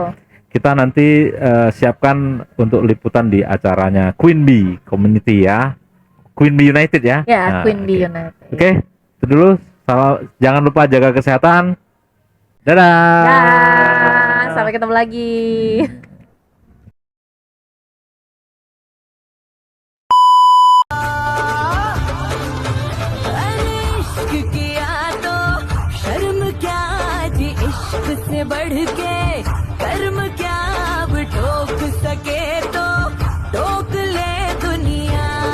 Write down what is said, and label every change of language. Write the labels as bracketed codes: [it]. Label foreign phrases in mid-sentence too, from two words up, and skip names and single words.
[id] Kita nanti siapkan untuk liputan di acaranya Queen Bee Community ya. Queen Bee United ya. Ya, Nah, Queen Bee oke. United. Oke, itu dulu. Jangan lupa jaga kesehatan. Dadah. Dah, sampai ketemu lagi. [hi] इश्क किया तो शर्म क्या जी, इश्क से बढ़ के कर्म क्या, अब ठोक सके तो ठोक ले दुनिया।